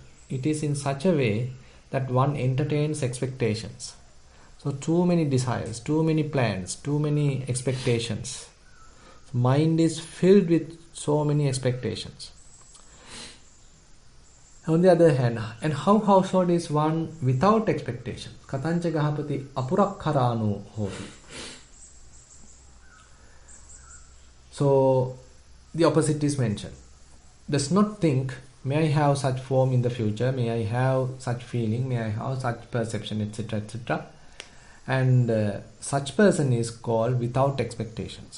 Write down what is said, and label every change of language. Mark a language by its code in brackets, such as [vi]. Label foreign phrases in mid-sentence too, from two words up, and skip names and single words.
[en] It is in such a way that one entertains expectations. So too many desires, too many plans, too many expectations. Mind is filled with so many expectations. On the other hand, and how household is one without expectation? [pi] Katancha gahapati apurakkarano hoti. [en] So the opposite is mentioned. Does not think, may I have such form in the future, may I have such feeling, may I have such perception, etc., etc. And such person is called without expectations.